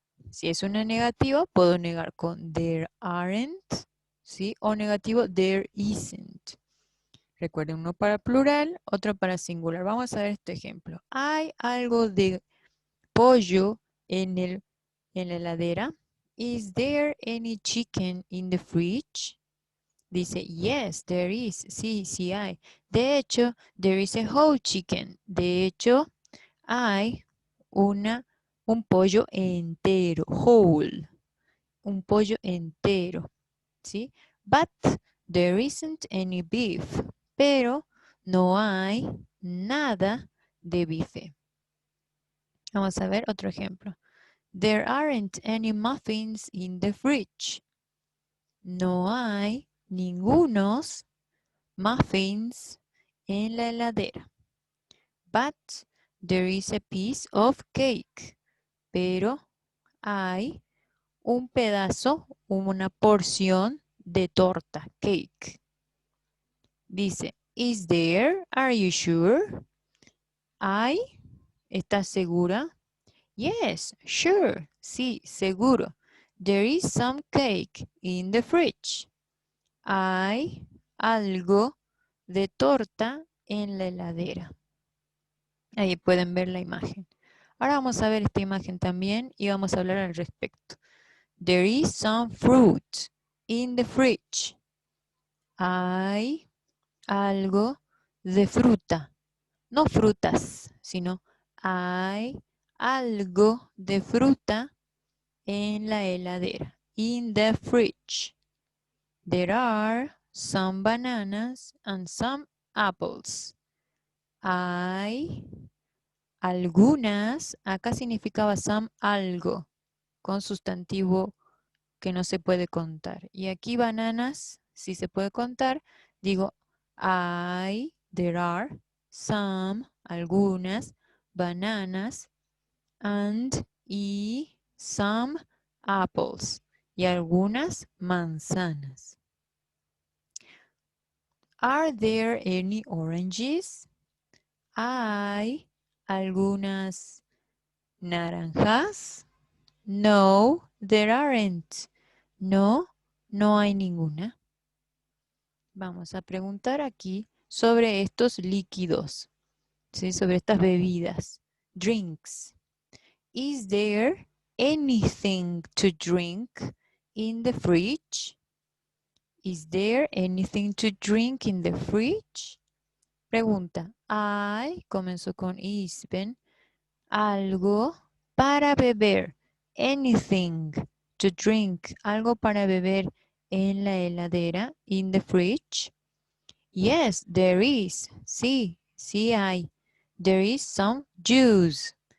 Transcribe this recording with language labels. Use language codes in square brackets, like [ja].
[es] Si es una negativa, puedo negar con [en] there aren't, [es] ¿sí? O negativo, [en] there isn't. [es] Recuerden, uno para plural, otro para singular. Vamos a ver este ejemplo. ¿Hay algo de pollo en la heladera? [en] Is there any chicken in the fridge? [es] Dice, [en] yes, there is. [es] Sí, sí hay. De hecho, [en] there is a whole chicken. [es] De hecho, hay un pollo entero, whole, un pollo entero, ¿sí? [en] But there isn't any beef, [es] pero no hay nada de bife. Vamos a ver otro ejemplo. [en] There aren't any muffins in the fridge. [es] No hay ningunos muffins en la heladera. [en] But there is a piece of cake. [es] Pero hay un pedazo, una porción de torta, cake. Dice, [en] is there? Are you sure? [es] ¿Hay? ¿Estás segura? [en] Yes, sure. [es] Sí, seguro. [en] There is some cake in the fridge. [es] Hay algo de torta en la heladera. Ahí pueden ver la imagen. Ahora vamos a ver esta imagen también y vamos a hablar al respecto. [en] There is some fruit in the fridge. [es] Hay algo de fruta. No frutas, sino hay algo de fruta en la heladera. [en] In the fridge. There are some bananas and some apples. [es] Hay algunas, acá significaba some algo, con sustantivo que no se puede contar. Y aquí bananas, si se puede contar, digo hay, [en] there are, [es] some, algunas, bananas, and, y, [en] some apples, [es] y algunas manzanas. [en] Are there any oranges? [es] ¿Hay algunas naranjas? [en] No, there aren't. [es] No, no hay ninguna. Vamos a preguntar aquí sobre estos líquidos, ¿sí? Sobre estas bebidas. Drinks. [en] Is there anything to drink in the fridge? Is there anything to drink in the fridge? [es] Pregunta. ¿Hay, comenzó con is, ven, algo para beber? [en] Anything to drink, [es] algo para beber en la heladera, [en] in the fridge. Yes, there is. [es] Sí, sí hay. [en] There is some juice.